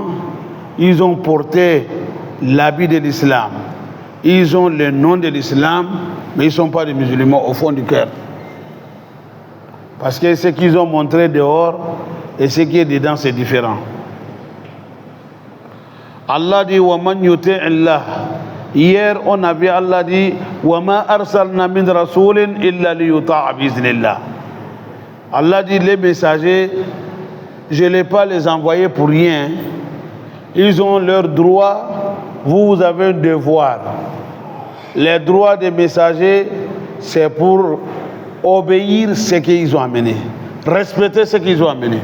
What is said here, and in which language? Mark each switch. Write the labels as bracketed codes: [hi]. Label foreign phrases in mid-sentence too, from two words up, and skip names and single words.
[fr] Ils ont porté l'habit de l'islam, ils ont le nom de l'islam, mais ils ne sont pas des musulmans au fond du cœur. Parce que ce qu'ils ont montré dehors et ce qui est dedans, c'est différent. Allah dit [ar] ومن يطع الله. [fr] Hier, on a vu Allah dit [ar] وما أرسلنا من رسول إلا ليطاع بإذن الله. [fr] Allah dit les messagers, je ne l'ai pas les envoyés pour rien. Ils ont leurs droits, vous avez un devoir. Les droits des messagers, c'est pour obéir ce qu'ils ont amené, respecter ce qu'ils ont amené.